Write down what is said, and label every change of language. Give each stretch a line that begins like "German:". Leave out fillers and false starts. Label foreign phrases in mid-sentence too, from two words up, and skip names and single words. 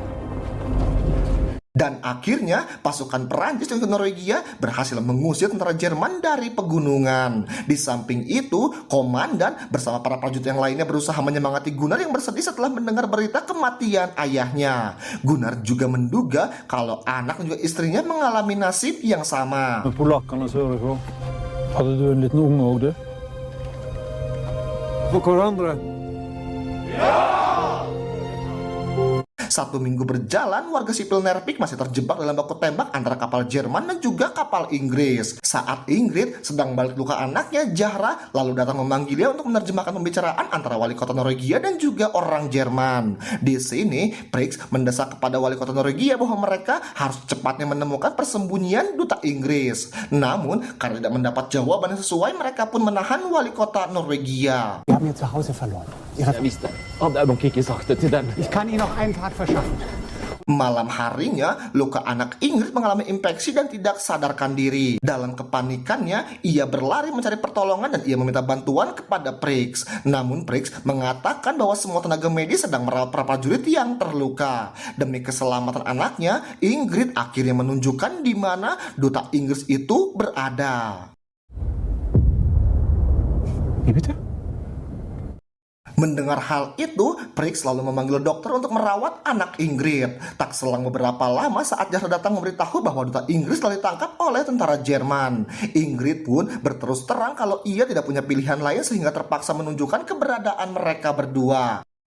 Indonesian: Dan akhirnya pasukan Perancis dan Norwegia berhasil mengusir tentara Jerman dari pegunungan. Di samping itu, komandan bersama para prajurit yang lainnya berusaha menyemangati Gunnar yang bersedih setelah mendengar berita kematian ayahnya. Gunnar juga menduga kalau anak dan juga istrinya mengalami nasib yang sama.
Swedish: Men polackerna söderifrån. Hade du en liten unge också? På andra?
Indonesian: 1 minggu berjalan, warga sipil Nervix masih terjebak dalam baku tembak antara kapal Jerman dan juga kapal Inggris. Saat Ingrid sedang balik luka anaknya, Zahra lalu datang memanggilnya untuk menerjemahkan pembicaraan antara wali kota Norwegia dan juga orang Jerman. Di sini, Prix mendesak kepada wali kota Norwegia bahwa mereka harus cepatnya menemukan persembunyian duta Inggris. Namun, karena tidak mendapat jawaban yang sesuai, mereka pun menahan wali kota Norwegia.
German: Wir haben ihr Zuhause verloren.
Swedish: Jag visste. Hade Abon Kiki sagt det till den.
German: Ich kann Ihnen noch einen Tag verschaffen.
Indonesian: Malam harinya, luka anak Ingrid mengalami infeksi dan tidak sadarkan diri. Dalam kepanikannya, ia berlari mencari pertolongan dan ia meminta bantuan kepada Prix. Namun Prix mengatakan bahwa semua tenaga medis sedang merawat para prajurit yang terluka. Demi keselamatan anaknya, Ingrid akhirnya menunjukkan di mana duta Inggris itu berada.
German: Wie bitte?
Indonesian: Mendengar hal itu, Prix lalu memanggil dokter untuk merawat anak Ingrid. Tak selang beberapa lama saat Zahra datang memberitahu bahwa duta Inggris telah ditangkap oleh tentara Jerman. Ingrid pun berterus terang kalau ia tidak punya pilihan lain sehingga terpaksa menunjukkan keberadaan mereka berdua.